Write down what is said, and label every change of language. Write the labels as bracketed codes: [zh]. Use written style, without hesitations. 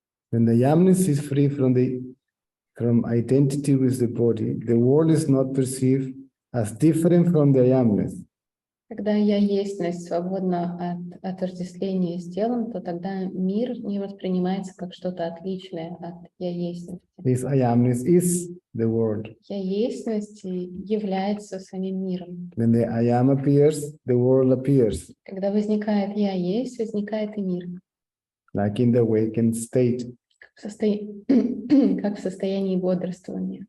[en] When the yamness is free from identity with the body, the world is not perceived as different from the yamness. [ru] Когда я естьность свободна от отождествления с телом, то тогда мир не воспринимается как что-то отличное от я естьности. [en] This I amness is the world. [ru] Я естьность является самим миром. [en] When the I am appears, the world appears, [ru] Когда возникает я есть, возникает и мир. [en] like in the awakened state. [ru] Как в состоянии бодрствования.